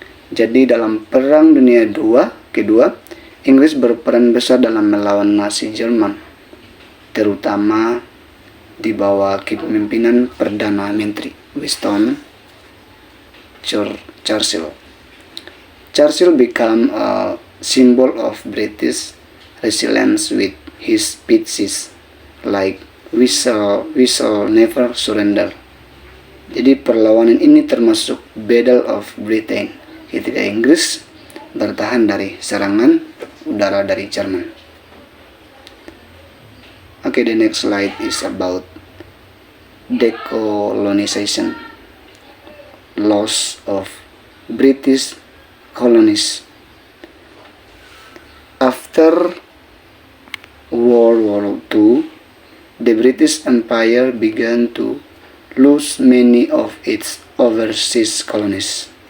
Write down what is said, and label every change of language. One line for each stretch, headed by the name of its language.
Indonesian: Jadi dalam Perang Dunia Kedua, Inggris berperan besar dalam melawan Nazi Jerman, terutama di bawah kepemimpinan Perdana Menteri Winston Churchill.
English: Churchill became a symbol of British resilience with his speeches like "We shall never surrender."
Indonesian: Jadi perlawanan ini termasuk Battle of Britain ketika Inggris bertahan dari serangan udara dari Jerman.
English: Okay, the next slide is about decolonization, loss of British colonies. After World War II, the British Empire began to lose many of its overseas colonies.